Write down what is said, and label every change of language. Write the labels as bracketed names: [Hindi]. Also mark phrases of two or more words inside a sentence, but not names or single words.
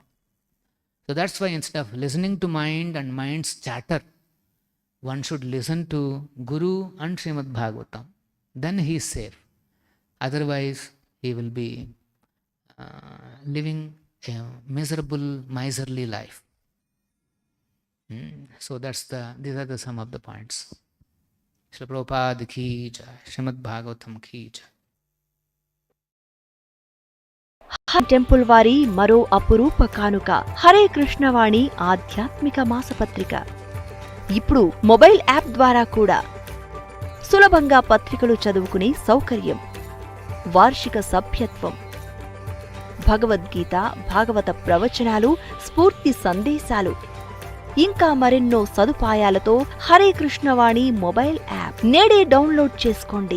[English] So that's why instead of listening to mind and mind's chatter, one should listen to Guru and Srimad Bhagavatam. Then he is safe. Otherwise, he will be living a miserable, miserly life. So these are the some of the points. [Hindi] श्रील प्रभुपाद की जय, श्रीमद् भागवतम् की जय. [Telugu] టెంపుల్ వారి మరో అపురూప కానుక హరే కృష్ణవాణి ఆధ్యాత్మిక మాసపత్రిక. ఇప్పుడు మొబైల్ యాప్ ద్వారా కూడా సులభంగా పత్రికలు చదువుకునే సౌకర్యం, వార్షిక సభ్యత్వం, భగవద్గీత, భాగవత ప్రవచనాలు, స్ఫూర్తి సందేశాలు, ఇంకా మరెన్నో సదుపాయాలతో హరే కృష్ణవాణి మొబైల్ యాప్ నేడే డౌన్లోడ్ చేసుకోండి.